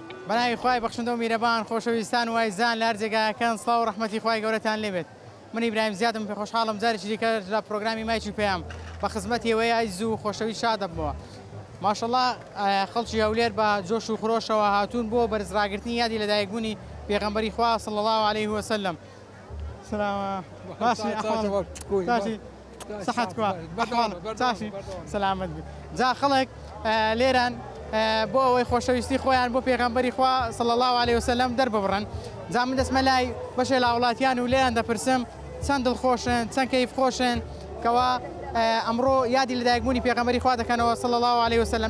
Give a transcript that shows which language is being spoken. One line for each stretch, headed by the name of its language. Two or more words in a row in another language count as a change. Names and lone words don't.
Central Kurdish: بەناوی خوای بەخشندە و میرەبان خۆشەویستان و ئایزان لە هەر جێگایەکان سڵاو و ڕەحمەتی خوای گەورەتان لێبێت. من ئیبراهیم زیادم پێ خۆشحاڵم جارێکی دیکە لە پرۆگرامی مایکی پێیام بە خزمەتیەوەی ئایز و خۆشەوی شادە بووە. ماشەڵڵا خەڵکی هەولێر بە جۆش و خڕۆشەوە هاتوون بۆ بەرزڕاگرتنی یادی لەدایکبوونی پێغەمبەری خوا
Arabic: صلی الله عليه وسلم.
Central Kurdish: سلام باشی باشی صحت کوا باشی سلامت بی. جا خەڵک لێران بۆ ئەوەی خۆشەویستی خۆیان بۆ پێغەمبەری خوا
Arabic: صلی الله عليه وسلم
Central Kurdish: دەرببڕن. جا من دەچمە لای بەشێ لە وڵاتیان و لێیان دەپرسم چەند دڵخۆشن چەند کەیف خۆشن کەوا ئەمڕۆ یادی لەدایکبوونی پێغەمبەری خوا دەکەنەوە
Arabic: صلی الله عليه وسلم.